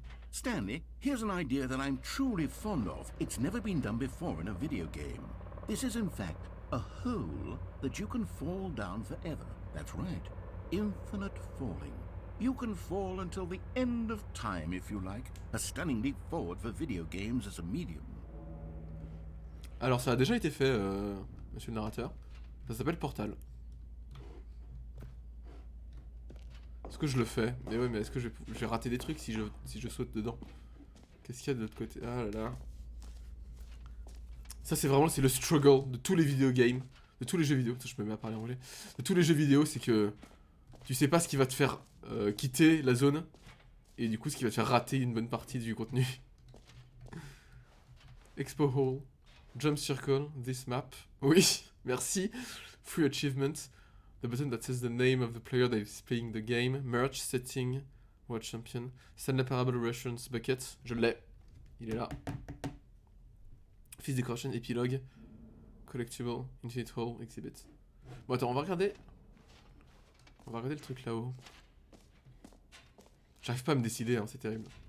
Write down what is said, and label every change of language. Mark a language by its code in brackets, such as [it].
[en] Stanley, here's an idea that I'm truly fond of. It's never been done before in a video game. This is in fact a hole that you can fall down forever. That's right. Infinite falling. You can fall until the end of time if you like. A stunning leap forward for video games as a medium. [fr] Alors ça a déjà été fait, monsieur le narrateur. Ça s'appelle Portal. Est-ce que je le fais? Mais ouais, mais est-ce que je vais rater des trucs si je saute dedans? Qu'est-ce qu'il y a de l'autre côté? Ah là là. Ça c'est vraiment le struggle de tous les videogames, de tous les jeux vidéo. Je me mets à parler anglais. De tous les jeux vidéo, c'est que tu sais pas ce qui va te faire quitter la zone. Et du coup, ce qui va te faire rater une bonne partie du contenu. [en] Expo Hall. Jump Circle, this map. [fr] Oui, merci. [en] Free achievement. The button that says the name of the player that is playing the game. Merch, setting, world champion. [fr] Stanley Parable Reference Bucket. Je l'ai. Il est là. Fils Decoration, épilogue. Collectible, Infinite Hall, Exhibit. Bon attends, on va regarder. On va regarder le truc là-haut. J'arrive pas à me décider, hein, c'est terrible.